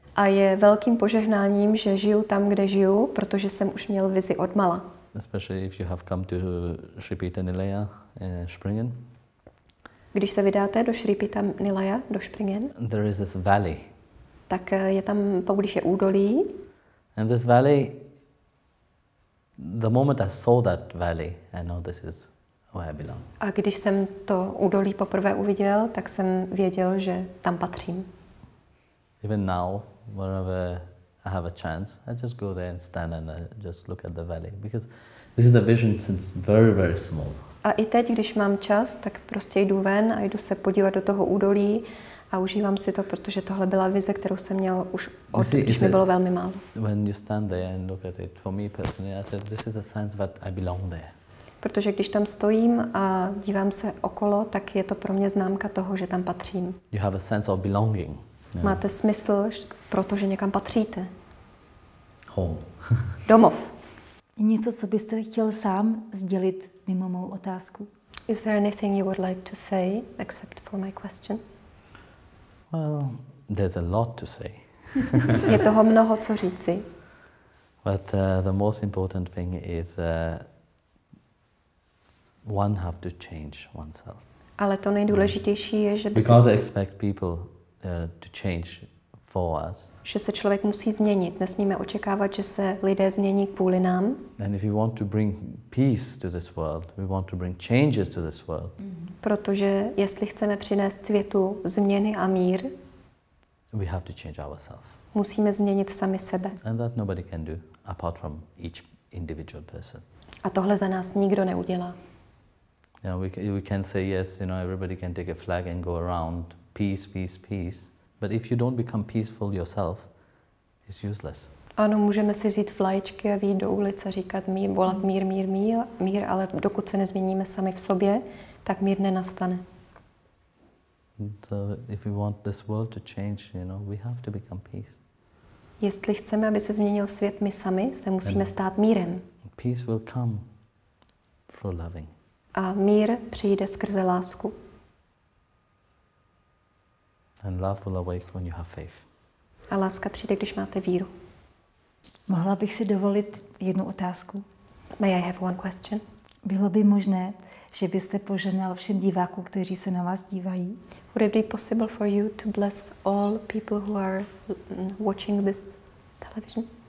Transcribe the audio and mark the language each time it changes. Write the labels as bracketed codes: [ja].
[cs] A je velkým požehnáním, že žiju tam, kde žiju, protože jsem už měl vizi od mala. [en] Especially if you have come to Shripita Nilaya, Springen. [cs] Když se vydáte do Shripita Nilaya, do Springen, [en] there is this valley. [cs] Tak je tam poblíž je údolí. [en] And this valley, the moment I saw that valley, I know this is where I belong. [cs] A když jsem to údolí poprvé uviděl, tak jsem věděl, že tam patřím. [en] Even now, whenever I have a chance, I just go there and stand and just look at the valley because this is a vision since very, very small. [cs] A i teď, když mám čas, tak prostě jdu ven a jdu se podívat do toho údolí a užívám si to, protože tohle byla vize, kterou jsem měl už když mi bylo velmi málo. [en] When you stand there and look at it, for me personally, I said this is a sense that I belong there. [cs] Protože když tam stojím a dívám se okolo, tak je to pro mě známka toho, že tam patřím. [en] You have a sense of belonging. [cs] Máte smysl, protože někam patříte. [en] Home. [cs] Domov. Je něco, co byste chtěl sám sdělit mimo mou otázku? [en] Is there anything you would like to say except for my questions? Well, there's a lot to say. [cs] Je toho mnoho co říci. [en] But the most important thing is one have to change oneself. [cs] Ale to nejdůležitější je, že [en] We can't expect people to change for us. [cs] Že se člověk musí změnit. Nesmíme očekávat, že se lidé změní kvůli nám. [en] And if we want to bring peace to this world, we want to bring changes to this world. [cs] Protože jestli chceme přinést světu změny a mír, [en] we have to change ourselves. [cs] Musíme změnit sami sebe. [en] And that nobody can do apart from each individual person. [cs] A tohle za nás nikdo neudělá. [en] We can say yes, everybody can take a flag and go around peace, peace, peace. But if you don't become peaceful yourself, it's useless. [cs] Ano, můžeme si vzít vlaječky a vyjít do ulice, říkat mír, volat mír, mír, mír, mír, ale dokud se nezměníme sami v sobě, tak mír nenastane. [en] So if we want this world to change, we have to become peace. [cs] Jestli chceme, aby se změnil svět, my sami se musíme stát mírem. [en] Peace will come through loving. [cs] A mír přijde skrze lásku. [en] And love will awake when you have faith. [cs] A láska přijde, když máte víru. Mohla bych si dovolit jednu otázku? [en] May I have one question? [cs] Bylo by možné, že byste požehnal všem divákům, kteří se na vás dívají? [en] Would it be possible for you to bless all people who are watching this television?